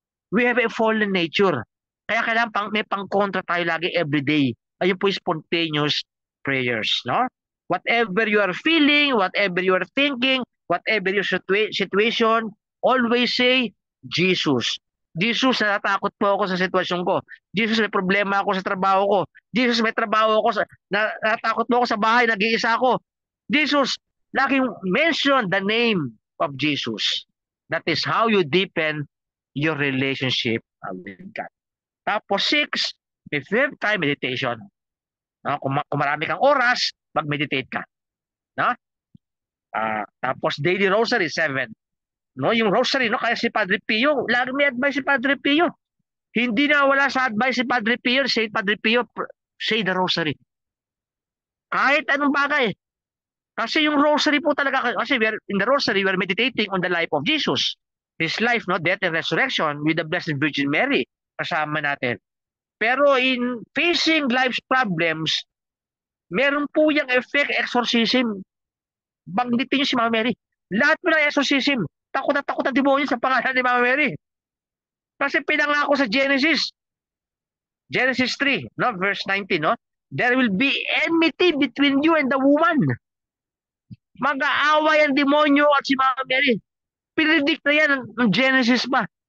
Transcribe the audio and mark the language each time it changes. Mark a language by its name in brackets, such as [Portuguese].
[English] We have a fallen nature. [Filipino] Kaya kailangan may pang-kontra tayo lagi everyday. Ayun po yung spontaneous prayers. No? [English] Whatever you are feeling, whatever you are thinking, whatever your situation, always say, Jesus. [Filipino] Jesus, natatakot po ako sa sitwasyon ko. Jesus, may problema ako sa trabaho ko. Jesus, may trabaho ako, natatakot po ako sa bahay, nag-iisa ako. [English] Jesus, laging mention the name of Jesus. That is how you deepen your relationship with God. Tapos 6, if you have time, meditation. [Filipino] No? Kung marami kang oras, mag-meditate ka. No? Tapos daily rosary, 7. No, yung rosary, no, kaya si Padre Pio, lagi may advice si Padre Pio. Hindi na wala sa advice si Padre Pio, say Padre Pio, [English] say the rosary. [Filipino] Kahit anong bagay. Kasi yung rosary po talaga, kasi [English] in the rosary, we are meditating on the life of Jesus. His life, no, death and resurrection with the Blessed Virgin Mary, [Filipino] kasama natin. [English] Pero in facing life's problems, [Filipino] meron po yung [English] effect, exorcism. [Filipino] Banggitin niyo si Mama Mary. Lahat po ng exorcism. Takot na takot ang demonyo sa pangalan ni Mama Mary. Kasi pinangako sa Genesis 3, no, verse 19, no? [English] There will be enmity between you and the woman. [Filipino] Mag-aaway ang demonyo at si Mama Mary. Predict na yan ng Genesis pa.